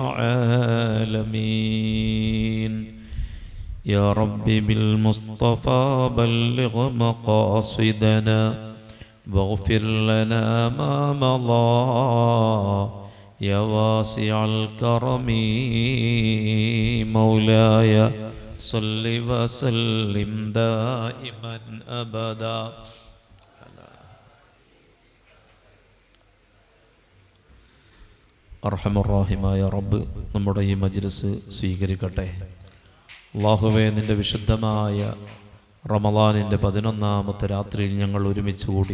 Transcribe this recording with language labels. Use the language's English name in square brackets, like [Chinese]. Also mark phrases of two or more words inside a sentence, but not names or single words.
[Arabic] العالمين يا رب بالمصطفى بلغ مقاصدنا واغفر لنا ما مضى يا واسع الكرم مولاي صل وسلم دائما أبدا [Malayalam] അർഹമർറാഹിമായ റബ്ബ് നമ്മുടെ ഈ മജ്ലിസ് സ്വീകരിക്കട്ടെ. അല്ലാഹുവേ, നിൻ്റെ വിശുദ്ധമായ റമളാനിൻ്റെ 11-ാമത്തെ രാത്രിയിൽ ഞങ്ങൾ ഒരുമിച്ച് കൂടി.